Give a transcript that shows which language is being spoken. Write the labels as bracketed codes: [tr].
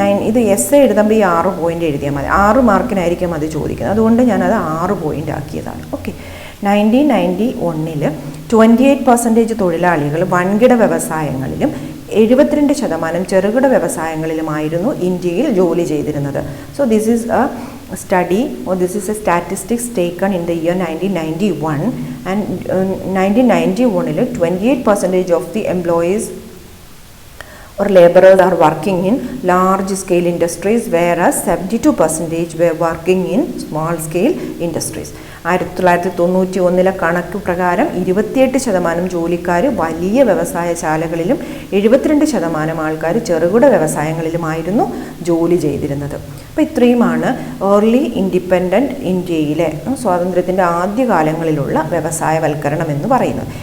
[ml] ഇത് എസ്സേ എഴുതുമ്പോൾ ഈ 6 പോയിൻ്റ് എഴുതിയാൽ മതി. 6 മാർക്കിനായിരിക്കും അത് ചോദിക്കുന്നത്. അതുകൊണ്ട് ഞാനത് 6 പോയിൻ്റ് ആക്കിയതാണ്. ഓക്കെ, 1991 28% തൊഴിലാളികൾ വൻകിട വ്യവസായങ്ങളിലും 72% ചെറുകിട വ്യവസായങ്ങളിലുമായിരുന്നു ഇന്ത്യയിൽ ജോലി ചെയ്തിരുന്നത്. [en] So this is a study or this is a statistics taken in the year 1991 and 1991 28% of the employees or laborers are working in large scale industries whereas 72% were working in small scale industries. [ml] 1991 കണക്ക് പ്രകാരം 28% ജോലിക്കാർ വലിയ വ്യവസായശാലകളിലും 72% ആൾക്കാർ ചെറുകിട വ്യവസായങ്ങളിലുമായിരുന്നു ജോലി ചെയ്തിരുന്നത്. അപ്പോൾ ഇത്രയുമാണ് ഏർലി ഇൻഡിപെൻഡൻറ്റ് ഇന്ത്യയിലെ സ്വാതന്ത്ര്യത്തിൻ്റെ ആദ്യകാലങ്ങളിലുള്ള വ്യവസായവൽക്കരണം എന്ന് പറയുന്നത്.